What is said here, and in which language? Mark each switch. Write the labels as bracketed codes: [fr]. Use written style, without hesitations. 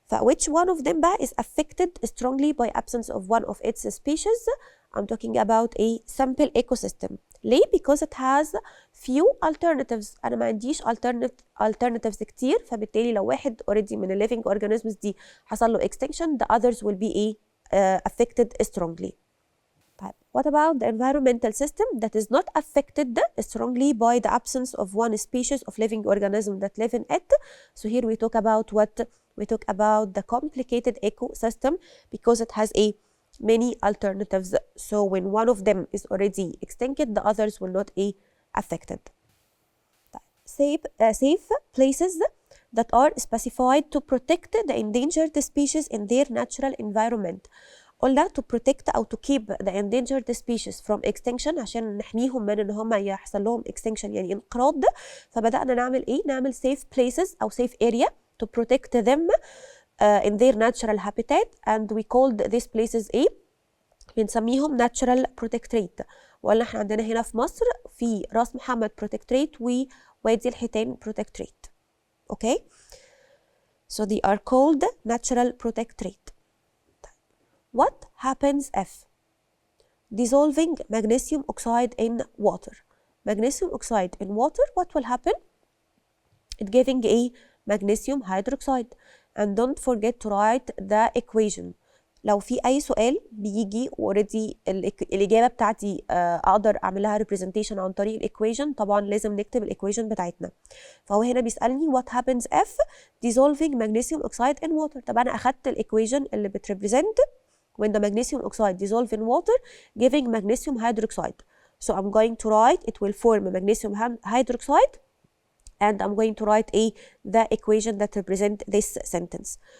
[en] Which one of them is affected strongly by absence of one of its species? I'm talking about a simple ecosystem. [ar] ليه؟ [en] Because it has few alternatives. [ar] أنا ما عنديش alternatives كتير, فبالتالي لو واحد already من ال living organisms دي حصل له extinction, [en] the others will be affected strongly. طيب, what about the environmental system that is not affected strongly by the absence of one species of living organism that live in it? So here we talk about what? we talk about the complicated ecosystem because it has many alternatives. So when one of them is already extincted, the others will not affected. Safe places that are specified to protect the endangered species in their natural environment. [ar] قلنا [en] to protect [ar] أو [en] to keep the endangered species from extinction [ar] عشان نحميهم من إن هم يحصل لهم extinction يعني انقراض. فبدأنا نعمل نعمل [en] safe places أو safe area to protect them in their natural habitat, and we called these places بنسميهم natural protectorate. [ar] وقلنا احنا عندنا هنا في مصر في راس محمد protectorate ووادي الحيتان protectorate. [en] Okay, so they are called natural protectorate. What happens if dissolving magnesium oxide in water? Magnesium oxide in water, what will happen? It giving magnesium hydroxide. And don't forget to write the equation. [ar] لو في أي سؤال بيجي already الإجابة بتاعتي أقدر أعملها representation عن طريق الإيكويشن، طبعا لازم نكتب الإيكويشن بتاعتنا. فهو هنا بيسألني [en] what happens if dissolving magnesium oxide in water. [ar] طب أنا أخدت الإيكويشن اللي بتريبريزنت [en] when the magnesium oxide dissolve in water giving magnesium hydroxide. So I'm going to write it will form magnesium hydroxide, and I'm going to write the equation that represent this sentence.